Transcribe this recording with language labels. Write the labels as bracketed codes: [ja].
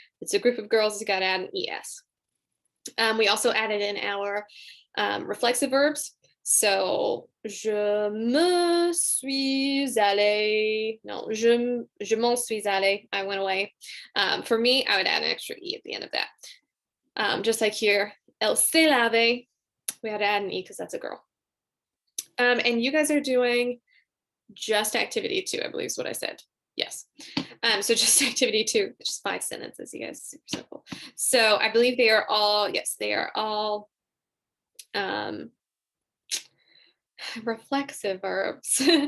[en] If it's a group of girls, you've got to add an ES. We also added in our reflexive verbs. [fr] So, je me suis allée. [en] No, [fr] je m'en suis allée. [en] I went away. For me, I would add an extra E at the end of that. Just like here, [fr] elle s'est lavée. [en] We had to add an E because that's a girl. And you guys are doing just activity 2, I believe is what I said. Yes. So just activity 2, just 5 sentences, you guys, super simple. So I believe they are all, yes, they are all reflexive verbs.